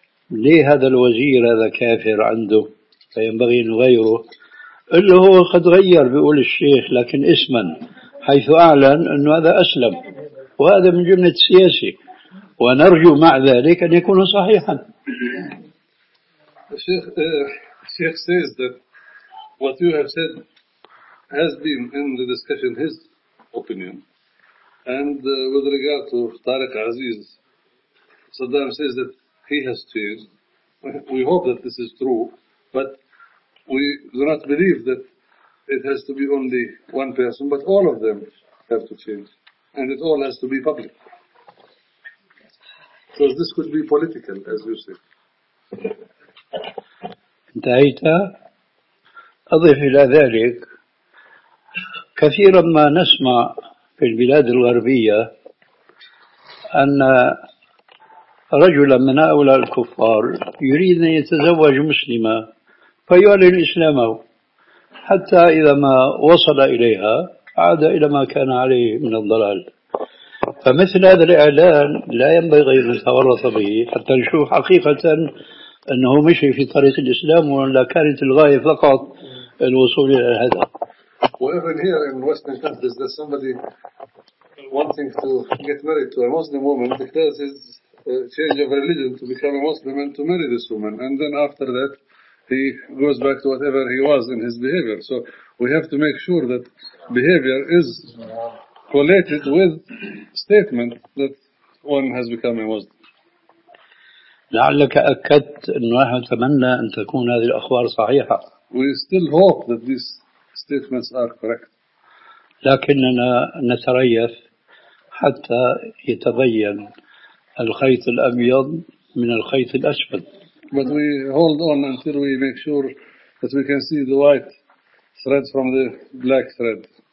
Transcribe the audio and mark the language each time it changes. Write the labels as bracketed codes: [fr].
[ar] ليه هذا الوزير هذا كافر عنده فينبغي نغيره قل له هو قد غير بيقول الشيخ لكن اسما حيث أعلن أنه هذا أسلم وهذا من جملة سياسي ونرجو مع ذلك أن يكون صحيحا [en] الشيخ says that what you have said has been in the discussion his opinion and with regard to Tariq Aziz Saddam says that he has changed. We hope that this is true, but we do not believe that it has to be only one person, but all of them have to change, and it all has to be public. Because this could be political, as you say. [ar] انتهيت أضيف إلى ذلك كثيرا ما نسمع في البلاد الغربية أن رجلا من هؤلاء الكفار يريد أن يتزوج مسلمة فيعلن إسلامه، حتى إذا ما وصل إليها عاد إلى ما كان عليه من الضلال. فمثل هذا الإعلان لا ينبغي أن نتورط به حتى نشوف حقيقة أنه مشي في طريق الإسلام، ولا كانت الغاية فقط الوصول إلى هذا. [en] Even here in Western countries, there's somebody wanting to get married to a Muslim woman, declares his change of religion to become a Muslim and to marry this woman. And then after that, he goes back to whatever he was in his behavior. So we have to make sure that behavior is collated with statement that one has become a Muslim. [ar] لعلك أكدت أنه نحن نتمنى أن تكون هذه الأخبار صحيحة. [en] We still hope that this statements are correct. [ar] لكننا نتريث حتى يتبين الخيط الأبيض من الخيط الأسود. [en] But we hold on until we make sure that we can see the white thread from the black thread.